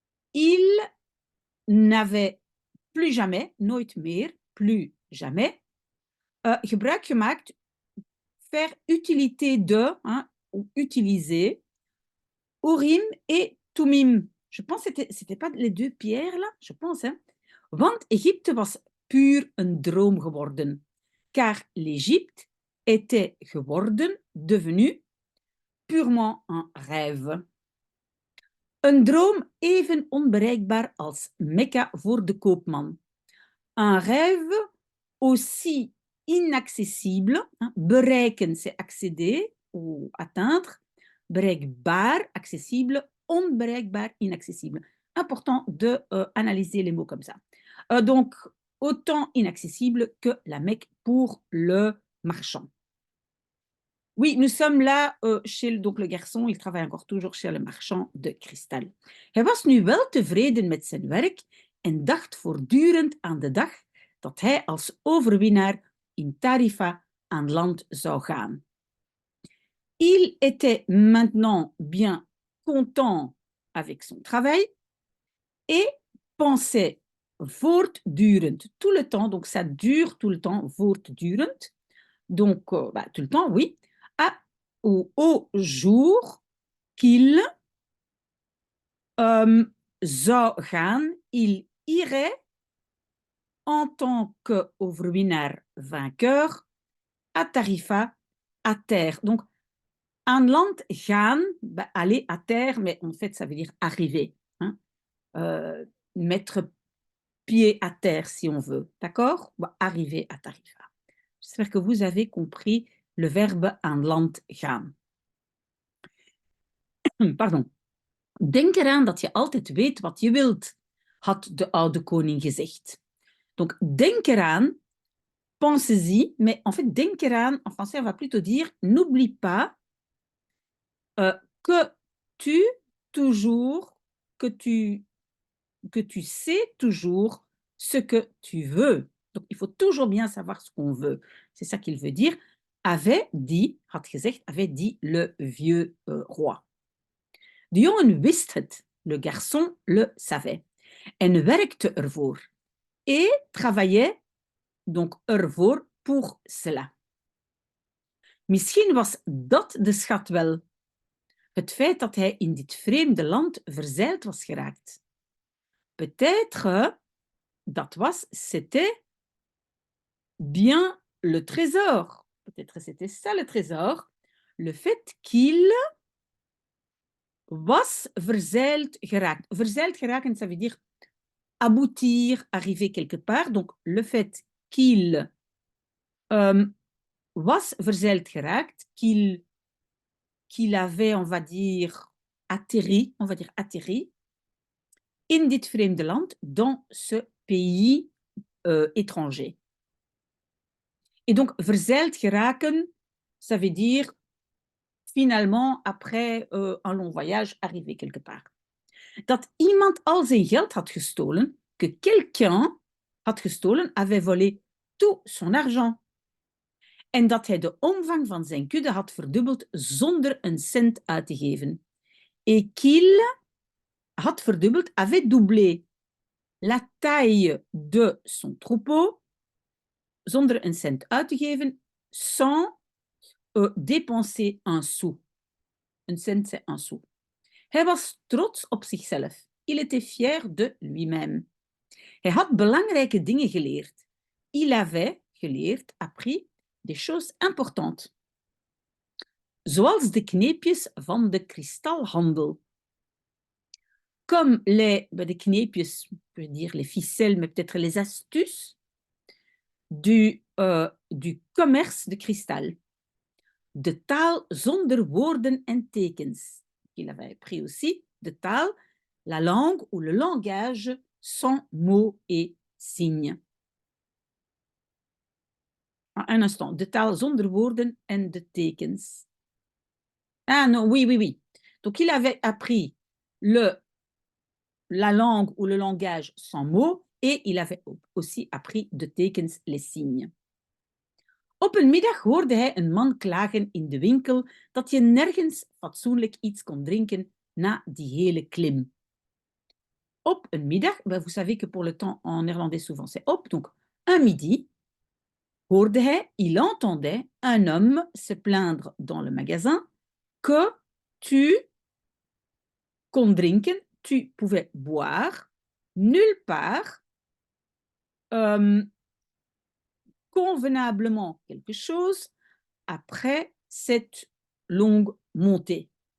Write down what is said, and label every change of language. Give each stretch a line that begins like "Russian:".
French: Il n'avait plus jamais,
Dutch: nooit meer,
French: plus jamais,
Dutch: gebruik gemaakt,
French: faire utilité de, hein, ou utiliser, Urim et Tumim. Je pense que c'était pas les 2 pierres là, je pense. Hein.
Dutch: Want Egypte was puur een droom geworden.
French: Car l'Égypte était
Dutch: geworden,
French: devenu, purement un rêve.
Dutch: Een droom even onbereikbaar als Mekka voor de koopman.
French: Un rêve aussi inaccessible. Hein, bereiken, c'est accéder ou atteindre. Bereikbaar, accessible. Onbereikbaar, inaccessible. Important de analyser les mots comme ça. Donc, autant inaccessible que la Mecque pour le marchand. Oui, nous sommes là chez donc le garçon, il travaille encore toujours chez le marchand de kristal.
Dutch: Hij was nu wel tevreden met zijn werk en dacht voortdurend aan de dag dat hij als overwinnaar in Tarifa aan land zou gaan.
French: Il était maintenant bien content avec son travail et pensait voortdurend, tout le temps, donc ça dure tout le temps, voortdurend, donc tout le temps, oui, au jour qu'il
Dutch: zou gaan,
French: il irait en tant qu'overwinnaar vainqueur à Tarifa, à terre. Donc,
Dutch: aan land gaan,
French: aller à terre, mais en fait, ça veut dire arriver. Hein? Mettre pied à terre, si on veut. D'accord? Arriver à Tarifa. J'espère que vous avez compris le verbe
Dutch: aan land gaan.
French: Pardon.
Dutch: Denk eraan dat je altijd weet wat je wilt, had de oude koning gezegd.
French: Donc,
Dutch: denk eraan,
French: pensez-y, mais en fait, denk eraan, en français, on va plutôt dire, n'oublie pas que tu, toujours, que tu sais toujours ce que tu veux. Donc, il faut toujours bien savoir ce qu'on veut. C'est ça qu'il veut dire. Avait dit,
Dutch: had gezegd,
French: avait dit le vieux roi.
Dutch: De jongen wist het,
French: le garçon le savait,
Dutch: en werkte ervoor,
French: et travaillait donc ervoor pour cela.
Dutch: Misschien was dat de schat wel, het feit dat hij in dit vreemde land verzeild was geraakt.
French: Peut-être,
Dutch: dat was,
French: c'était bien le trésor. Peut-être c'était ça le trésor, le fait qu'il
Dutch: was verzeild geraakt. Verzeild geraken,
French: ça veut dire aboutir, arriver quelque part. Donc, le fait qu'il
Dutch: was verzeild geraakt,
French: qu'il avait, on va dire, atterri,
Dutch: in dit vreemde land,
French: dans ce pays étranger. Et donc,
Dutch: verzeild geraken,
French: ça veut dire, finalement, après un long voyage, arriver quelque part.
Dutch: Dat iemand al zijn geld had gestolen,
French: que quelqu'un
Dutch: had gestolen,
French: avait volé tout son argent.
Dutch: En dat hij de omvang van zijn kudde had verdubbeld zonder een cent uit te geven.
French: Et qu'il
Dutch: had verdubbeld,
French: avait doublé la taille de son troupeau
Dutch: zonder een cent uit te geven,
French: sans dépenser un sou.
Dutch: Een cent,
French: c'est un sou.
Dutch: Hij was trots op zichzelf.
French: Il était fier de lui-même.
Dutch: Hij had belangrijke dingen geleerd.
French: Il avait
Dutch: geleerd,
French: appris des choses importantes.
Dutch: Zoals de kneepjes van de kristalhandel.
French: Comme
Dutch: de kneepjes,
French: on peut dire les ficelles, mais peut-être les astuces du commerce de cristal.
Dutch: De taal zonder woorden en tekens.
French: Il avait pris aussi
Dutch: de taal,
French: la langue ou le langage sans mots et signes. Un instant,
Dutch: de taal zonder woorden en de tekens.
French: Ah non, oui. Donc il avait appris la langue ou le langage sans mots et il avait aussi appris
Dutch: de tekens,
French: les signes.
Dutch: Op een middag hoorde hij een man klagen in de winkel dat je nergens fatsoenlijk iets kon drinken na die hele klim. Op een middag,
French: vous savez que pour le temps en néerlandais souvent c'est op, donc un midi,
Dutch: hoorde hij,
French: il entendait un homme se plaindre dans le magasin que tu
Dutch: kon drinken,
French: tu pouvais boire nulle part convenablement quelque chose après cette longue montée.